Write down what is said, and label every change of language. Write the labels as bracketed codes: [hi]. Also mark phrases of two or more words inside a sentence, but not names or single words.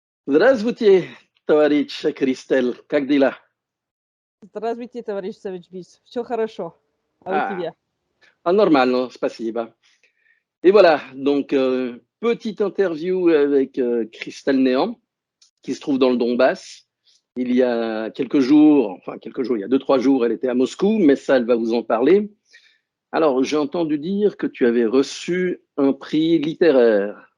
[ru] Здравствуйте, товарищ Кристель. Как дела? Здравствуйте, товарищ Савичбис. Все хорошо. А у Ah, тебя? [fr] Normalement, спасибо. Et voilà, donc petite interview avec Christelle Néant, qui se trouve dans le Donbass. Il y a quelques jours, enfin quelques jours, il y a 2, 3 jours, elle était à Moscou, mais ça, elle va vous en parler. Alors, j'ai entendu dire que tu avais reçu un prix littéraire.